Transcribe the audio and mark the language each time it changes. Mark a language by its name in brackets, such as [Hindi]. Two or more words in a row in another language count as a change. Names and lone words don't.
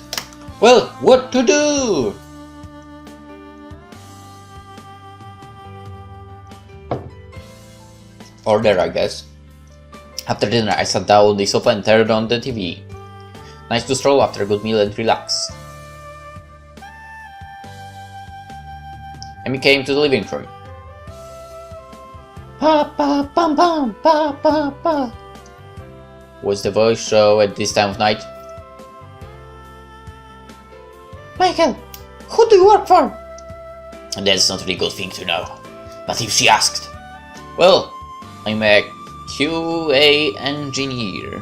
[English] Well, what to do? Order, I guess. After dinner, I sat down on the sofa and turned on the TV. Nice to stroll after a good meal and relax. And we came to the living room. Pa pa pam pam pa pa pa. Was the voice show at this time of night? Michael, who do you work for? That's not really good thing to know. But if she asked, well, I'm a QA engineer.